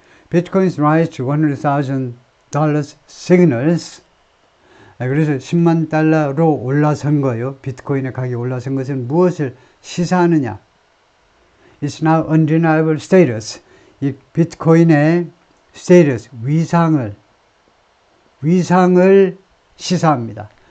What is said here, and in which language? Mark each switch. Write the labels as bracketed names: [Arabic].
[English] Bitcoin's rise to $100,000 signals. [Korean] 그래서 10만 달러로 올라선 거예요. 비트코인의 가격이 올라선 것은 무엇을 시사하느냐. [English] It's now undeniable status. [Korean] 이 비트코인의 status, 위상을 시사합니다.